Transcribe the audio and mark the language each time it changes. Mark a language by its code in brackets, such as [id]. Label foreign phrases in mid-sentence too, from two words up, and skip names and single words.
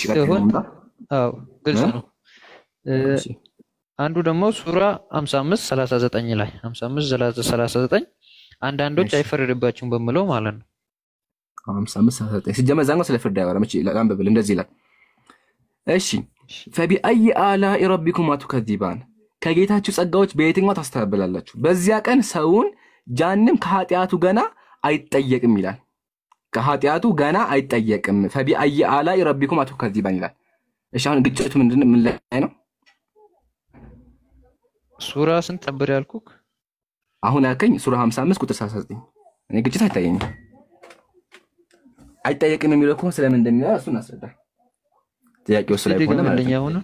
[am] ግልጽ ነው አንዱ ደግሞ ሱራ 55:39 ላይ 55:39 አንዳንዶች አይፈረድባቸውም በመለው ማለት ነው 55:39 ሲጀመር ዛንጎ ስለፍርድ ያወራም እቺ ላንብብል እንደዚህ ይላል እሺ [ar] فبأي آلاء ربكما تكذبان [am] ከጌታችሁ ጸጋዎች በየትኛው ታስተባብላላችሁ በዚያ ቀን ሰውን ጃንም ከኃጢያቱ ገና አይጠየቅም ይላል ከኃጢያቱ ገና አይጠየቅም [ar] فبأي آلاء ربكما تكذبان [am] ይላል እሺ አሁን ግጭቱ ምን ላይ ነው ሱራ ስንት ነበር ያልኩክ አሁን ያልከኝ ሱራ 55 ቁጥር 39 እኔ ግጭት አይጠየቅም የሚለው እኮ ስለምን እንደሚለው እሱን አስረዳ ጥያቄው ስለሆነ ማለት ነው